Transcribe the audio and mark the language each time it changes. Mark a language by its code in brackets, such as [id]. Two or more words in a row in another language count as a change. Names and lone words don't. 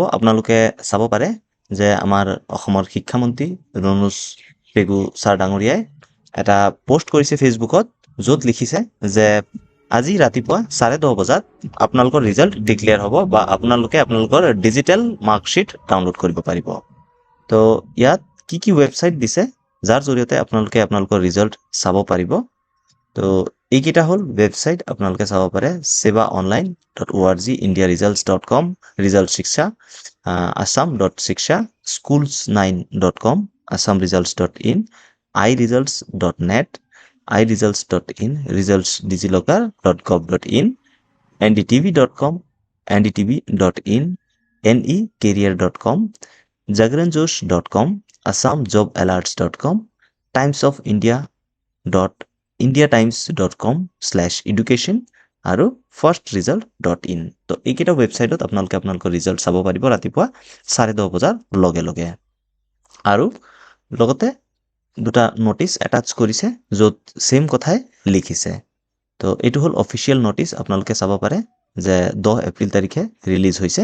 [as] আপোনালোকে চাব পাৰে যে আমাৰ অসমৰ শিক্ষামন্ত্ৰী ৰণোজ পেগু ছাৰ ডাঙৰীয়াই এটা পোষ্ট কৰিছে ফেচবুকত, য'ত লিখিছে যে আজি ৰাতিপুৱা 10:30 বজাত আপোনালোকৰ [en] result declare [as] হ'ব বা আপোনালোকে আপোনালোকৰ [en] digital marksheet download [as] কৰিব পাৰিব। তো ইয়াত কি ৱেবছাইট দিছে যাৰ জৰিয়তে আপোনালোকে আপোনালোকৰ ৰিজাল্ট চাব পাৰিব। তো এইকেইটা হ'ল ৱেবছাইট, আপোনালোকে চাব পাৰে sevaonline.org, indiaresults.com, ৰিজাল্ট শিক্ষা, assam.shiksha, schools9.com, assamresults.in, iresults.net, iresults.in, resultsdigilocker.gov.in, ndtv.com, ndtv.in, necareer.com, jagranjosh.com, assamjobalerts.com, timesofIndia.indiatimes.com/education আৰু firstresult.in। তো এইকেইটা ৱেবছাইটত আপোনালোকে আপোনালোকৰ ৰিজাল্ট চাব পাৰিব ৰাতিপুৱা 10:30 বজাৰ লগে লগে। আৰু লগতে দুটা [en] notice attach [as] কৰিছে য'ত সেম কথাই লিখিছে। তো এইটো হ'ল [en] official notice, [as] আপোনালোকে চাব পাৰে যে 10 এপ্ৰিল তাৰিখে ৰিলিজ হৈছে।